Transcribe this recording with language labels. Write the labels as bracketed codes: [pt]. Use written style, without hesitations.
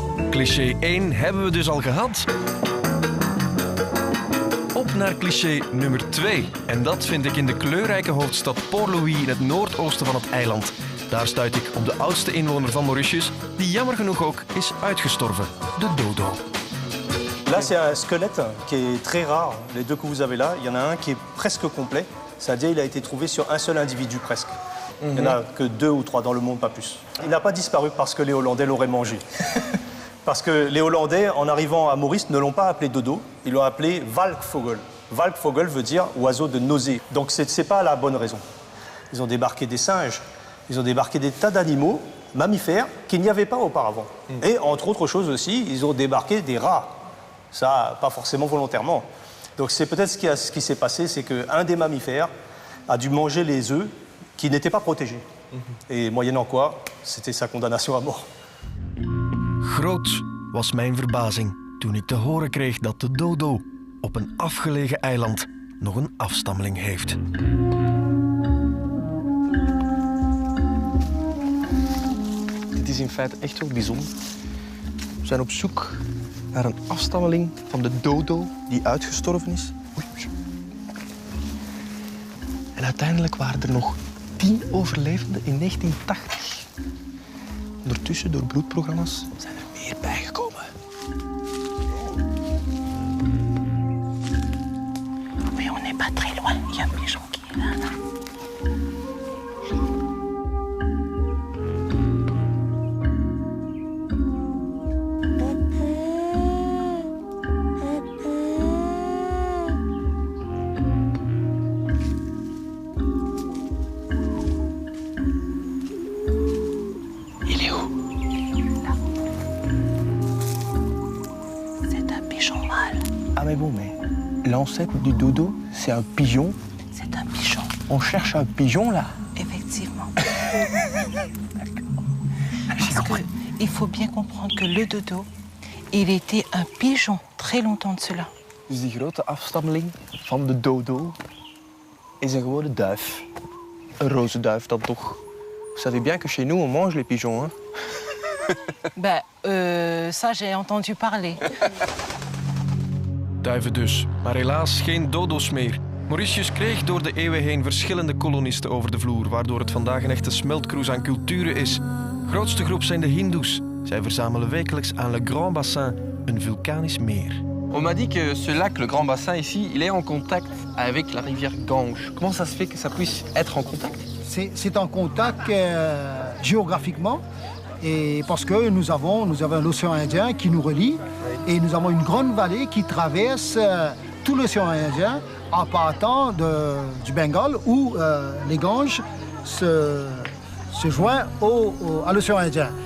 [nl] Cliché 1 hebben we dus al gehad. Op naar cliché nummer 2. En dat vind ik in de kleurrijke hoofdstad Port-Louis in het noordoosten van het eiland. Daar stuit ik op de oudste inwoner van Mauritius, die jammer genoeg ook is uitgestorven, de dodo. [fr] Là, c'est un squelette qui est très rare. Les deux que vous avez là, il y en a un qui est presque complet. C'est-à-dire qu'il a été trouvé sur un seul individu presque. Il n'y en a que 2 ou 3 dans le monde, pas plus. Il n'a pas disparu parce que les Hollandais l'auraient mangé. Parce que les Hollandais, en arrivant à Maurice, ne l'ont pas appelé dodo, ils l'ont appelé Walkvogel. Walkvogel veut dire oiseau de nausée. Donc ce n'est pas la bonne raison. Ils ont débarqué des singes, ils ont débarqué des tas d'animaux, mammifères, qu'il n'y avait pas auparavant. Et entre autres choses aussi, ils ont débarqué des rats. Ça, pas forcément volontairement. Donc c'est peut-être ce qui s'est passé, c'est qu'un des mammifères a dû manger les œufs qui n'étaient pas protégés. Et moyennant quoi, c'était sa condamnation à mort. [nl] Groot was mijn verbazing toen ik te horen kreeg dat de dodo op een afgelegen eiland nog een afstammeling heeft. Dit is in feite echt wel bijzonder. We zijn op zoek naar een afstammeling van de dodo die uitgestorven is. Oei. En uiteindelijk waren er nog 10 overlevenden in 1980. Ondertussen, door bloedprogramma's, zijn er meer bijgekomen. [fr] Mais on n'est pas très loin. Il y a un pigeon qui est là. Il est où? Là. C'est un pigeon mâle. Ah mais bon, mais l'ancêtre du dodo, c'est un pigeon. C'est un pigeon. On cherche un pigeon, là. Effectivement. Parce que il faut bien comprendre que le dodo, il était un pigeon très longtemps de cela. [nl] Dus die grote afstammeling van de dodo is een gewone duif. Een roze duif dan toch. [fr] Vous savez bien que chez nous, on mange les pigeons, hein? Ben, ça j'ai entendu parler. [nl] Duiven dus, maar helaas geen dodo's meer. Mauritius kreeg door de eeuwen heen verschillende kolonisten over de vloer, waardoor het vandaag een echte smeltkroes aan culturen is. Grootste groep zijn de Hindoes. Zij verzamelen wekelijks aan Le Grand Bassin, een vulkanisch meer. [fr] On m'a dit que ce lac, le Grand Bassin ici, il est en contact avec la rivière Gange. Comment ça se fait que ça puisse être en contact? C'est en contact géographiquement, et parce que nous avons l'océan Indien qui nous relie, et nous avons une grande vallée qui traverse tout l'océan Indien en partant du Bengale où les Ganges se joignent à l'océan Indien.